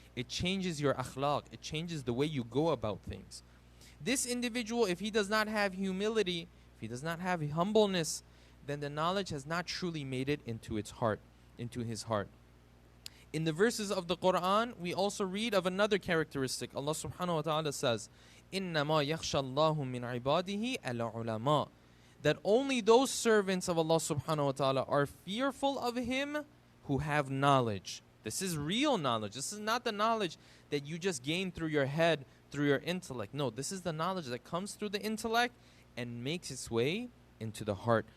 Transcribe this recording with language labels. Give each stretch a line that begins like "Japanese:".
English: It changes your akhlaq. It changes the way you go about things. This individual, if he does not have humility, if he does not have humbleness, then the knowledge has not truly made it into its heart, into his heart. In the verses of the Quran, we also read of another characteristic. Allah subhanahu wa ta'ala says,
Arabic: إِنَّمَا يَخْشَى اللَّهُ مِنْ عِبَادِهِ الْعُلَمَاء.
English: That only those servants of Allah subhanahu wa ta'ala are fearful of Him who have knowledge. This is real knowledge. This is not the knowledge that you just gain through your head, through your intellect. No, this is the knowledge that comes through the intellect and makes its way into the heart.